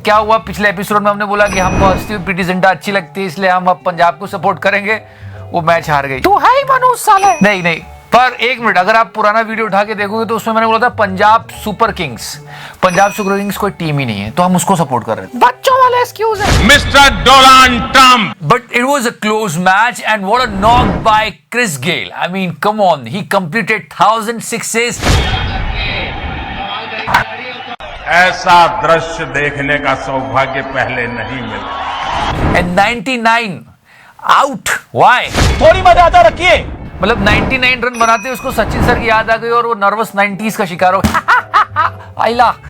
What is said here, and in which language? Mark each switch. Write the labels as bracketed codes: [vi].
[hi] क्या हुआ पिछले एपिसोड में हमने बोला कि हमको हंसती हुई प्रीति जिंटा अच्छी लगती है इसलिए हम अब पंजाब को सपोर्ट करेंगे. वो मैच हार गई. तू है ही मनोज साले. नहीं पर एक मिनट, अगर आप पुराना वीडियो उठा के देखोगे तो उसमें मैंने बोला था Punjab super Kings. Punjab super Kings कोई टीम ही नहीं है तो हम उसको सपोर्ट कर रहे थे. बच्चों वाले एक्सक्यूज है. Mister Donald Trump. [en] But it was a close match and what a knock by Chris Gayle. I mean, come on, he completed 1000 sixes. [hi] ऐसा दृश्य देखने का सौभाग्य पहले नहीं मिला. [en] And 99 out. Why? [hi] थोड़ी मर्यादा रखिए. मतलब 99 रन बनाते उसको सचिन सर की याद आ गई और वो नर्वस 90s का शिकार हो. आइला.